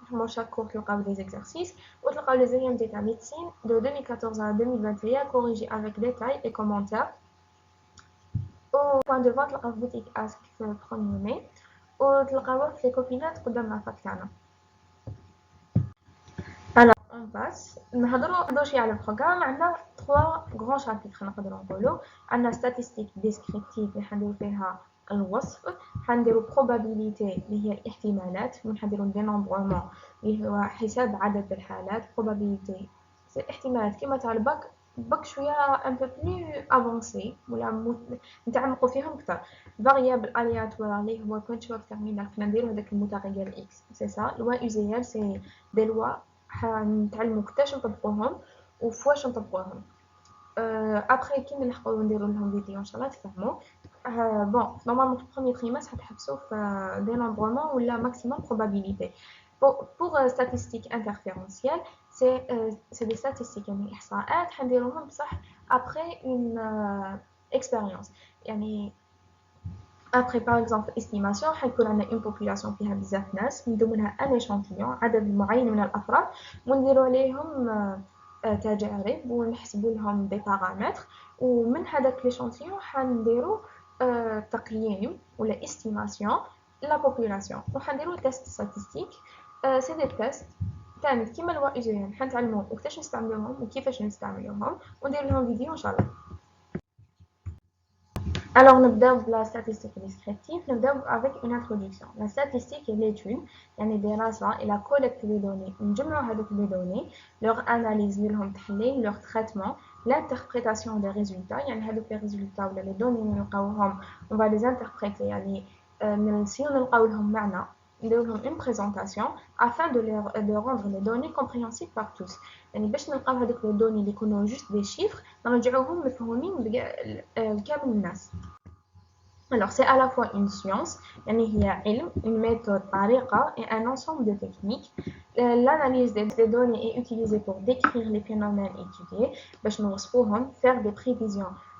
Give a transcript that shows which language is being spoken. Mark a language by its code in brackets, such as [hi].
[fr] Dans chaque cours تلقاو des exercices, [ar] وتلقاو [fr] les EMD تاع médecine de 2014 à 2021 corrigés avec détail et commentaires. Au point de vente [ar] تلقاو في [fr] boutique Ask في premier mai, وتلقاوه في les copinats [ar] قدام [fr] la fac تاعنا. On passe. [ar] نهضروا شي على البروغرام. عندنا 3 grands chapitres نقدروا نقولوا. عندنا [fr] statistique descriptive [ar] اللي حنديروا فيها الوصف, حنديروا probabilité اللي هي الاحتمالات, حنديروا dénombrement اللي هو حساب عدد الحالات. probabilité احتمالات كيما تاع الباك, باك شويه [fr] un peu plus avancé [ar] ولا نتعمقوا فيهم اكثر. variable aléatoire اللي هو [fr] point terminal [ar] كنا نديروا هذاك المتغير x, [fr] c'est ça. loi usuelle c'est des lois [ar] حنتعلموا كيفاش نطبقوهم وفواش نطبقوهم. ابري كي نلحقوا نديروا لهم فيديو ان شاء الله تفهموا. بون نورمالمون في البروميير تريمستر حتحبسوا في dénombrement ولا maximum probabilité. [fr] pour statistique interférentielle c'est des statistiques [ar] يعني احصاءات حنديروهم بصح [fr] après une expérience. [ar] يعني [fr] après par exemple estimation [ar] حيكون عندنا [fr] une population [ar] فيها بزاف ناس, من ضمنها [fr] un échantillon [ar] عدد معين من الافراد, ونديروا عليهم تجارب ونحسبوا لهم دي بارامتر, ومن هذاك l'échantillon حنديروا تقييم ولا estimation la population, وحنديروا [fr] test statistique. c'est des tests [ar] تاني كيما الوا ايجيان حنتعلموا وكيفاش نستعملوهم وكيفاش نستعملوهم وندير لهم فيديو ان شاء الله. [fr] Alors, nous avons la statistique descriptive, nous avons avec une introduction. La statistique est l'étude, [ar] يعني دراسة [fr] et la collecte des données. [ar] نجمعوا هذوك [fr] les données, leur analyse, leur traitement, l'interprétation des résultats. [ar] يعني هذوك [fr] les résultats [ar] ولا [fr] les données [ar] اللي نلقاوهم, [fr] on va les interpréter. يعني [ar] نسيو نلقاو لهم معنى نديرو لهم [fr] une présentation afin de rendre les données compréhensibles par tous. [ar] يعني باش نلقاو هذوك les données اللي يكونوا [fr] juste des chiffres [ar] نرجعوهم مفهومين لكامل الناس. [fr] Alors c'est à la fois une science [ar] يعني هي علم, [fr] une méthode [ar] طريقة [fr] et un ensemble de techniques. L'analyse des données est utilisée pour décrire les phénomènes étudiés [ar] باش نوصفوهم, [fr] faire des prévisions.